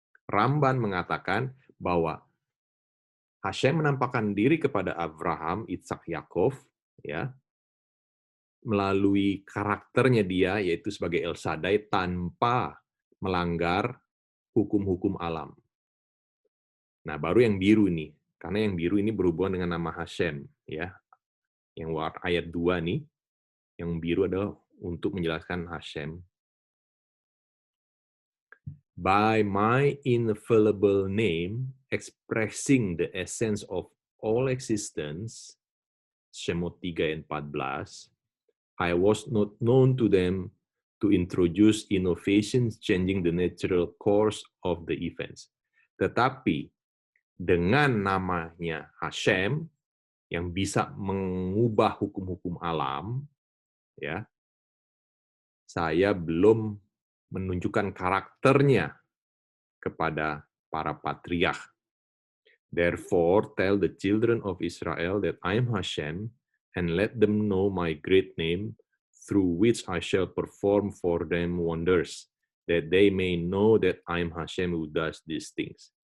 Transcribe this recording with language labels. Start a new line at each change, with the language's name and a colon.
Indonesian: Ramban mengatakan bahwa Hashem menampakkan diri kepada Abraham, Ishak, Yakov, ya, melalui karakternya dia, yaitu sebagai El Shaddai, tanpa melanggar hukum-hukum alam. Nah, baru yang biru nih, karena yang biru ini berhubungan dengan nama Hashem, ya. Yang ayat 2 nih, yang biru adalah untuk menjelaskan Hashem.
English: By my infallible name, expressing the essence of all existence, Shemot 3 dan 14, I was not known to them to introduce innovations changing the natural course of the events.
Indonesian: Tetapi dengan namanya Hashem yang bisa mengubah hukum-hukum alam, ya, saya belum menunjukkan karakternya kepada para patriark.
English: Therefore, tell the children of Israel that I am Hashem, and let them know my great name, through which I shall perform for them wonders, that they may know that I am Hashem who does these things.